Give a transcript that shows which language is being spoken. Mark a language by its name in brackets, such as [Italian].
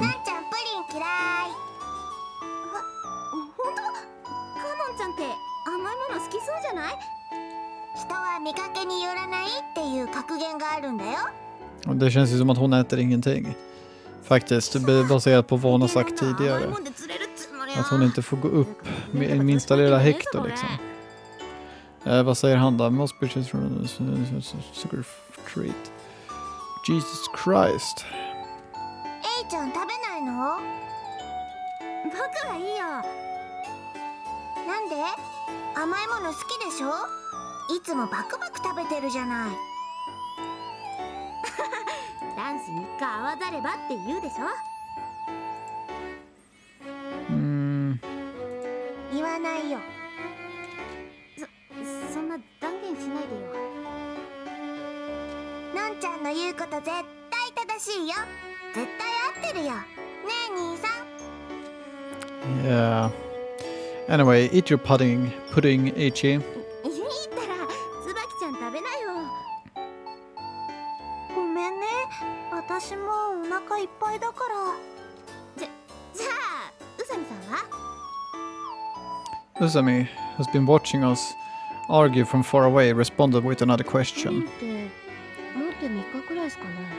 [Japanese] なっちゃんプリン嫌い。本当？カノンちゃんって甘いもの好きそうじゃない？人は見かけによらないっていう格言があるんだよ。 [Swedish] Och det känns ju som att hon äter ingenting. Faktiskt, baserat på vad hon har sagt tidigare. Att hon inte får gå upp med minsta lilla hekto liksom. Vad säger han då? [English] Most bitches from sugar treat. Jesus Christ. [Japanese] エイちゃん食べないの？僕はいいよ。なんで？甘いもの好きでしょ？いつもバクバク食べてるじゃない。男子3日合わざればって言うでしょ？言わないよ。そんな断言しないでよ。のんちゃんの言うこと絶対正しいよ。絶対合ってるよ。ねえ兄さん。 [English] Yeah. Anyway, eat your pudding, Eiichi. [Japanese] いいったら、椿ちゃん食べなよ。ごめんね。私もお腹いっぱいだから。じゃあ、宇佐美さんは [English] Usami, who's been watching us argue from far away, responded with another question. [Japanese] 持って3日くらいですかね。